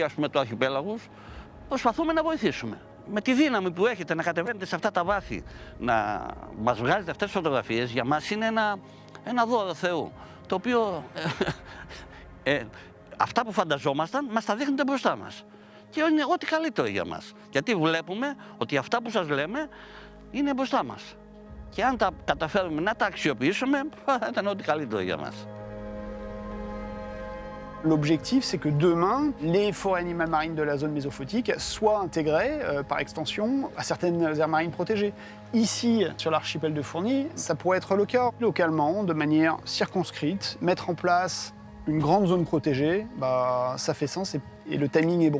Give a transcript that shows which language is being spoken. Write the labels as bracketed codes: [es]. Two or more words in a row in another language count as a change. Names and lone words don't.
[el] ας πούμε το αρχιπέλαγους, προσπαθούμε να βοηθήσουμε. Με τη δύναμη που έχετε να κατεβαίνετε σε αυτά τα βάθη, να μας βγάζετε αυτές τις φωτογραφίες, για μας είναι ένα δώρο Θεού, το οποίο αυτά που φανταζόμασταν μας τα δείχνετε μπροστά μας. Και είναι ό,τι καλύτερο για μας. Γιατί βλέπουμε ότι αυτά που σας λέμε είναι μπροστά μας. Και αν τα καταφέρουμε να τα αξιοποιήσουμε, θα ήταν ό,τι καλύτερο για μας. [fr] L'objectif, c'est que demain, les forêts animales marines de la zone mésophotique soient intégrées, par extension, à certaines aires marines protégées. Ici, sur l'archipel de Fournies, ça pourrait être le cas. Localement, de manière circonscrite, mettre en place une grande zone protégée, ça fait sens et le timing est bon.